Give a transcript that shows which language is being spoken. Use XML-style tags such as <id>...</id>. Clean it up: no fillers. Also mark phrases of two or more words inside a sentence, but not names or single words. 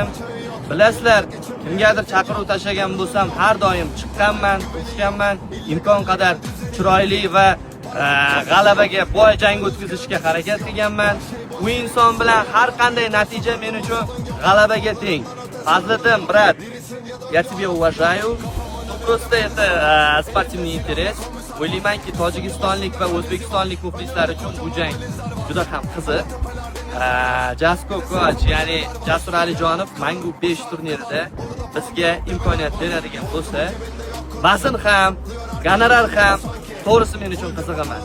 <uz>Bilasizlar, kimgadir chaqiruv tashlagan bo'lsam, har doim chiqqanman, o'tganman, imkon qadar chiroyli va g'alabaga boy jang o'tkazishga harakat qilganman. Bu inson bilan har qanday natija men uchun g'alabaga teng. Fazliddin, brat,</uz> <ru>я тебя уважаю. Просто это спортивный интерес.</ru> <uz>O'ylaymanki, tojikistonlik va o'zbekistonlik muxlislar uchun bu jang juda ham qiziq. Jasko Koch, ya'ni Jasur Alijonov Mangu 5 turnirida bizga imkoniyat beradigan bo'lsa, vazn ham, gonorar ham to'g'risi men uchun qiziq emas.</uz>